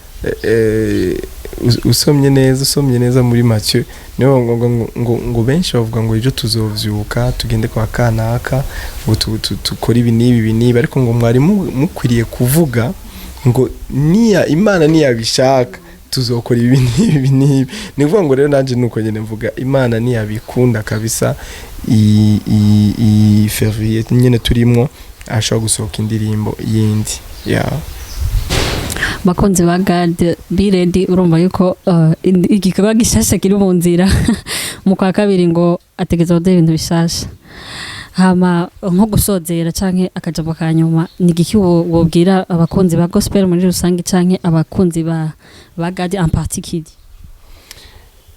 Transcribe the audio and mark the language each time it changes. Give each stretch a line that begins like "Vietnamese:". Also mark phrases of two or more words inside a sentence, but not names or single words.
Rundi: usomye neza muri Matthieu niho ngo benshi bavuga ngo ejo tuzovyuka tugende kwa kanaka ngo tukora ibi nibi ariko ngo mwari mukwiriye kuvuga ngo niya Imana niyabishaka tuzokora ibi nibi ni kuvuga ngo rero nanje nuko nyene mvuga Imana niyabikunda kabisa i Fevrier nyene turimo ashobora gusohoka indirimbo yindi yeah. Bakunzi ba God
English: be ready
Rundi: urumva yuko igikorwa gishasha kiri mu nzira mu kwa kabiri ngo ategeza gode ibintu bishasha hama nko gusozera canke akajambo kanyuma ni giki wobwira abakunzi ba gospel muri rusange canke abakunzi ba God
French: en particulier